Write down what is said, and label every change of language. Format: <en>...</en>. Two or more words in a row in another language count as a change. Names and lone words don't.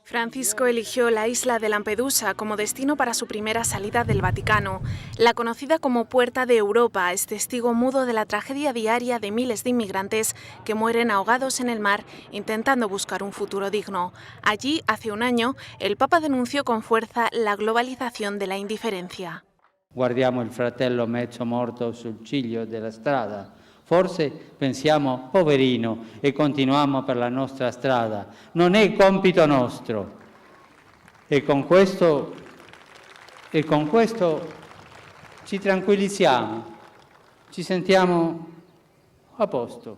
<es>Francisco eligió la isla de Lampedusa como destino para su primera salida del Vaticano. La conocida como Puerta de Europa es testigo mudo de la tragedia diaria de miles de inmigrantes que mueren ahogados en el mar intentando buscar un futuro digno. Allí, hace un año, el Papa denunció con fuerza la globalización de la indiferencia.</es> <it>Guardiamo il fratello mezzo morto sul ciglio della strada. Forse pensiamo, poverino, e continuiamo per la nostra strada. Non è compito nostro. E con questo ci tranquillizziamo, ci sentiamo a posto.</it>